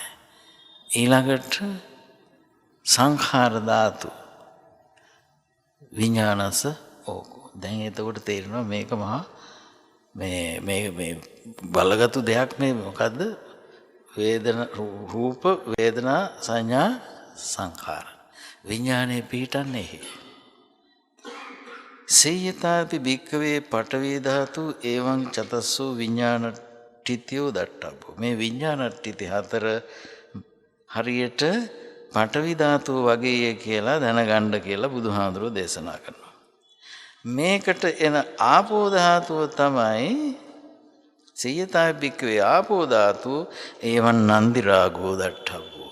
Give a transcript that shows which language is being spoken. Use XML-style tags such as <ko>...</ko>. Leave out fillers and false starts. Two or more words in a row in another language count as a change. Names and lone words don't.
<si>ඊළඟට සංඛාර ධාතු විඥානස ඕකෝ. දැන් එතකොට තේරෙනවා මේක මහා මේ බලගත්ු දෙයක්. මේ මොකද්ද? රූප වේදනා සංඥා සංඛාර විඥානේ පිහිටන්නේ.</si> <pi>සේයතාපි භික්ඛවේ පඨවි ධාතු එවං චතස්සු විඥානට්ඨිතියෝ දට්ඨබ්බෝ.</pi> <si>මේ විඥානට්ඨිති හතර හරියට පඨවි ධාතුව වගේ කියලා දැනගන්න කියලා බුදුහාඳුරෝ දේශනා කරනවා. මේකට එන ආපෝ ධාතුව තමයි</si> <pi>සේයතාපි භික්ඛවේ ආපෝ ධාතුව එවං නන්දි රාගෝ දට්ඨබ්බෝ.</pi>